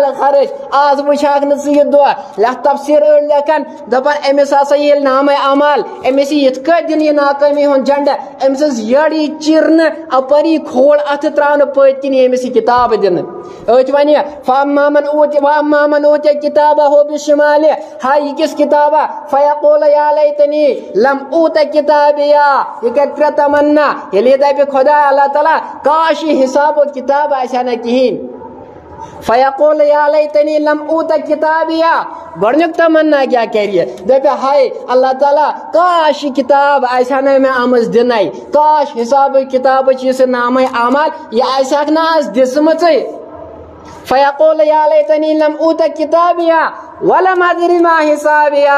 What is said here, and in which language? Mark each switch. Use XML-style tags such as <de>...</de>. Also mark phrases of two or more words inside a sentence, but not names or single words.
<ks>خرٕچ آز وٕچھہاکھ نہٕ ژٕ یہِ دۄہ تفسیٖر أڑۍ لیکھان دپان أمِس ہسا ییٚلہِ نامہ اعمال أمِس یی یِتھ کٲٹھۍ دِنہٕ یہِ ناکٲمی ہُنٛد جنڈٕ أمۍ سٕنٛز یٔڈ یی چیرنہٕ اپٲری کھوڑ اتھٕ تراونہٕ پٔتۍ کِنۍ أمِس یہِ کتاب دِنہٕ أتھۍ وَنہِ</ks> <ar>واما من اوتیہ کتابہ بشمالہ</ar> <ks>ہاے یہِ کِژھ کتابہ</ks> <ar>فیقول یا لیتنی لم اوتہ کتابیہ</ar> <ks>یہِ کرِ ترٛےٚ تمنا ییٚلہِ یہِ دپہِ خدا اللہ تعالیٰ کاش یہِ حساب و کتاب آسہِ ہا نہٕ کِہیٖنۍ</ks> <ar>فیقول یا لیتنی لم اوتہ کتابیہ</ar> <ks>گۄڈنیُک تمنا کیٛاہ کرِ یہِ دپہِ ہاے اللہ تعالیٰ کاش یہِ کتاب آسہِ ہا نہٕ مےٚ آمٕژ دِنَے کاش حساب و کتابٕچ یُس یہِ نامہ اعمال یہِ آسہِ ہاکھ نہٕ آز دِژمٕژٕے</ks> <ar>فیقول یا لیتنی لم اوت کتابیا ولم ادری ما حسابیا.</ar>